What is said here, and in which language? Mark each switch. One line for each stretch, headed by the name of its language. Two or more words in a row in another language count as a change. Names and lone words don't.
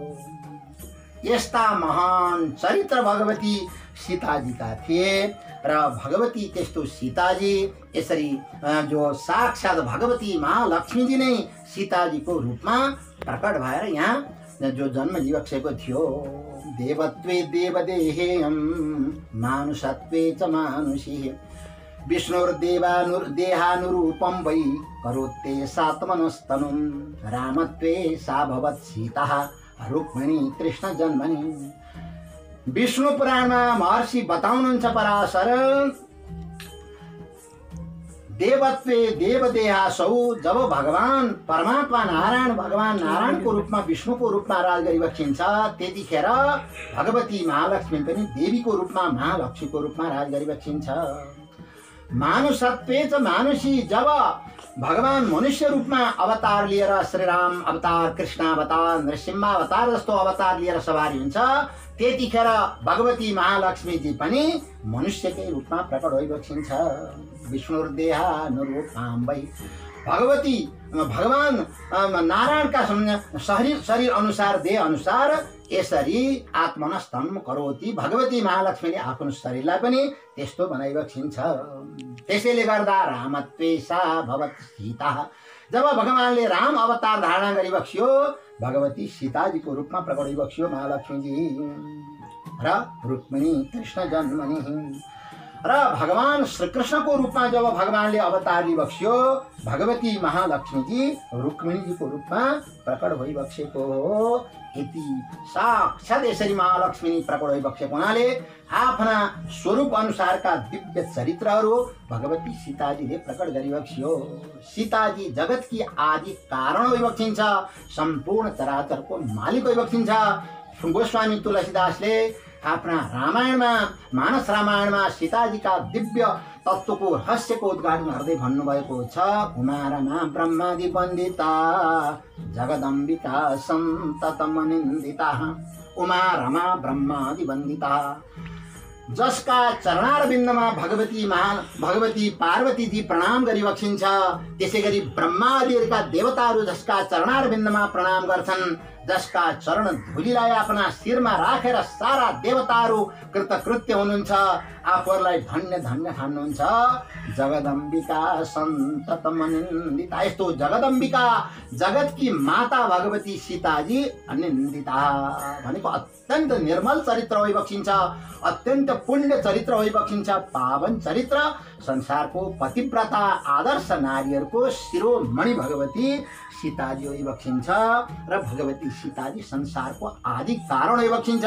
Nepali: यस्ता महान चरित्र भगवती सीताजीका थिए र भगवती त्यस्तो सीताजी यसरी जो साक्षात् भगवती महालक्ष्मीजी नै सीताजीको रूपमा प्रकट भएर यहाँ जो जन्म लिइबक्सेको थियो।
Sanskrit: देवत्वे देवदेहेयम मानुषत्वे च मानुषी विष्णुर्देहानुरूपं वै करोत्ते सात्मनस्तनुं रामत्वे सा भवत् सीता रुक्मिणी कृष्ण जन्मनि।
Nepali: विष्णु पुराणमा महर्षि बताउनुहुन्छ पराशर
Sanskrit: देवत्वे देवदेहासौ
Nepali: जब भगवान परमात्मा नारायण भगवान नारायणको रूपमा विष्णुको रूपमा राज गरिबक्सिन्छ त्यतिखेर भगवती महालक्ष्मी पनि देवीको रूपमा महालक्ष्मीको रूपमा राज गरिबक्सिन्छ।
Sanskrit: मानुषत्वे च मानुषी
Nepali: जब भगवान मनुष्य रूपमा अवतार लिएर श्रीराम अवतार कृष्ण अवतार नृसिंह अवतार जस्तो अवतार लिएर सवारी हुन्छ त्यतिखेर भगवती महालक्ष्मीजी पनि मनुष्यकै रूपमा प्रकट भइबक्सिन्छ।
Sanskrit: विष्णुर्देहानुरूपां वै
Nepali: भगवती भगवान नारायणका शरीर अनुसार देह अनुसार यसरी
Sanskrit: आत्मनस्तम करोति
Nepali: भगवती महालक्ष्मीले आफ्नो शरीरलाई पनि त्यस्तो बनाइबक्सिन्छ। त्यसैले गर्दा
Sanskrit: रामत्वे सा भवत् सीता
Nepali: जब भगवानले राम अवतार धारणा गरिबक्सियो भगवती सीताजीको रूपमा प्रकट भइबक्सियो महालक्ष्मीजी र
Sanskrit: रुक्मिणी कृष्ण जन्मनि।
Nepali: र भगवान श्रीकृष्णको रूपमा जब भगवानले अवतार लिबक्सियो भगवती महालक्ष्मीजी रुक्मिणीजीको रूपमा प्रकट भइबक्सेको हो। यति साक्षात् यसरी महालक्ष्मी प्रकट भइबक्सेको हुनाले आफ्ना स्वरूप अनुसारका दिव्य चरित्रहरू भगवती सीताजीले प्रकट गरिबक्सियो। सीताजी जगतकी आदि कारण भइबक्सिन्छ सम्पूर्ण चराचरको मालिक भइबक्सिन्छ। गोस्वामी तुलसीदासले आफ्ना रामायणमा मानस रामायणमा सीताजीका दिव्य तत्त्वको रहस्यको उद्घाटन गर्दै भन्नुभएको छ।
Sanskrit: उमा रमा ब्रह्मादि वन्दिता जगदम्बिका सन्ततमनिन्दिता उमा रमा ब्रह्मादि वन्दिता
Nepali: जसका चरणार बिन्दमा भगवती पार्वतीजी प्रणाम गरिबक्सिन्छ त्यसैगरी ब्रह्मादिका देवताहरू जसका चरणार बिन्दमा प्रणाम गर्छन् जसका चरण धुलीलाई आफ्ना शिरमा राखेर सारा देवताहरू कृतकृत्य हुनुहुन्छ आफूहरूलाई धन्य धन्य ठान्नुहुन्छ।
Sanskrit: जगदम्बिका सन्ततमनिन्दिता
Nepali: यस्तो जगदम्बिका जगतकी माता भगवती सीताजी अनिन्दिता भनेको अत्यन्त निर्मल चरित्र भइबक्सिन्छ अत्यन्त पुण्य चरित्र भइबक्सिन्छ पावन चरित्र संसारको पतिव्रता आदर्श नारीहरूको शिरोमणि भगवती सीताजी भइबक्सिन्छ र भगवती सीताजी संसारको आदि कारण भइबक्सिन्छ।